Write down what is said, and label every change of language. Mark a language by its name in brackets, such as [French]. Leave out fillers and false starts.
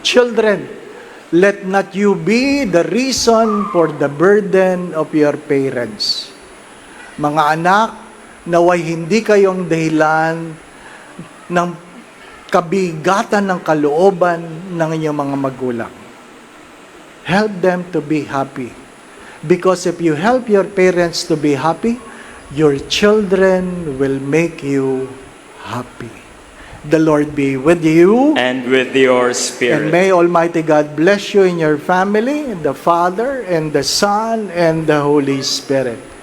[English] Children, let not you be the reason for the burden of your parents. [Filipino] Mga anak, naway hindi kayong dahilan ng kabigatan ng kalooban ng inyong mga magulang. [English] Help them to be happy. Because if you help your parents to be happy, your children will make you happy. The Lord be with you. And with your spirit. may Almighty God bless you in your family, the Father, and the Son, and the Holy Spirit.